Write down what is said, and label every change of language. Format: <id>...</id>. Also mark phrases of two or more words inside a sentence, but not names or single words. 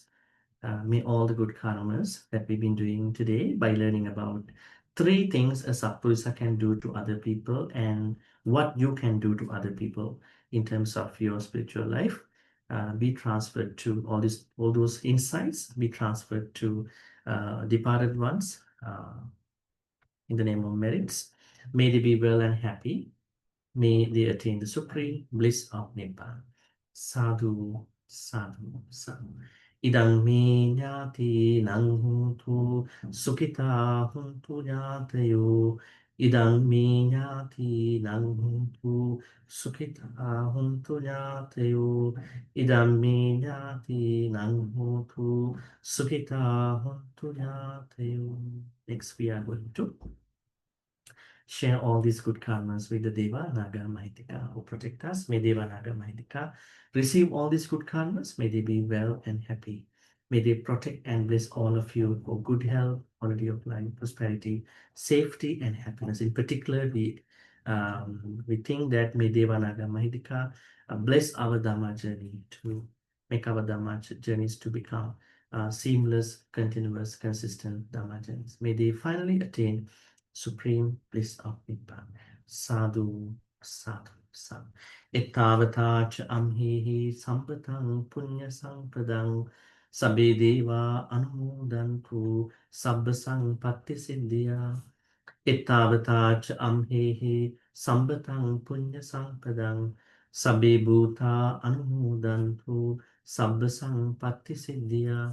<en>May all the good karmas that we've been doing today by learning about three things a Sattpurisa can do to other people and what you can do to other people in terms of your spiritual life be transferred to all those insights, be transferred to departed ones in the name of merits. May they be well and happy. May they attain the supreme bliss of Nibbana.</en> <pi>Sadhu, sadhu, sadhu. Idang me nyati nang huntu sukita huntu nyatayo. Idang me nyati nang huntu sukita huntu nyatayo. Idang me nyati nang huntu sukita huntu nyatayo.</pi> <en>Next we are going to share all these good karmas with the Deva, Naga, Mahitika who protect us. May Deva, Naga, Mahitika receive all these good karmas. May they be well and happy. May they protect and bless all of you for good health, quality of life, prosperity, safety, and happiness. In particular, we think that may Deva, Naga, Mahitika bless our Dhamma journey to make our Dhamma journeys to become seamless, continuous, consistent Dhamma journeys. May they finally attain supreme bliss of Nibbana.</en> <pi>Sadhu, sadhu, sadhu. Ittavata cha amhihi sampatang punya sampadang sabbe deva anumodantu sabba sampatti siddhya. Ittavata cha amhihi sampatang punya sampadang sabbe bhuta anumodantu sabba sampatti siddhya.</pi>